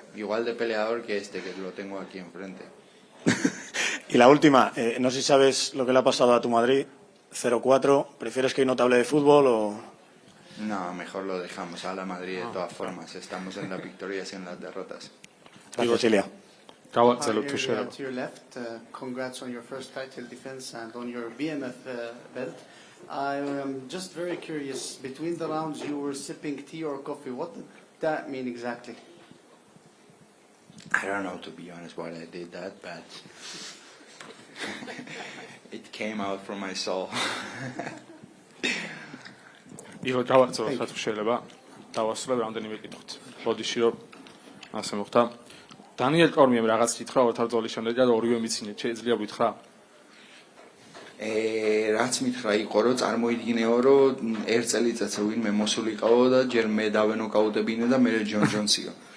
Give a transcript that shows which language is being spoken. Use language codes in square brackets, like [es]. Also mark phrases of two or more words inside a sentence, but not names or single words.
[es] Igual de peleador que este, que lo tengo aquí enfrente. Y la última, no sé si sabes lo que le ha pasado a tu Madrid, 0-4. ¿Prefieres que hoy no te hable de fútbol o...? No, mejor lo dejamos a la Madrid de todas formas. Estamos en las victorias y en las derrotas. Gracias, Ilia. [ka] გავაგზავნოთ თუ [en] Here, [ka] შეიძლება. [en] to your left, congrats on your first title defense and on your BMF belt. I am just very curious, between the rounds you were sipping tea or coffee. What did that mean exactly? I don't know, to be honest, why I did that, but it came out from my soul. [ka] იღო გავაგზავნოთ თუ შეიძლება. დავასრულებ რამდენიმე კითხვით. ბოდიში რომ ასე მოხდა. დანიელ კორმიემ რაღაც კითხვა ორთაბრძოლის შემდეგ და ორივე მიცინეთ. შეიძლება გითხრა? რაც მითხრა იყო რომ წარმოიდგინეო რომ ერთ წელიწადს ვინმე მოსულიყავო და ჯერ მე დავენოკაუტებინე და მე ჯონ ჯონსიო.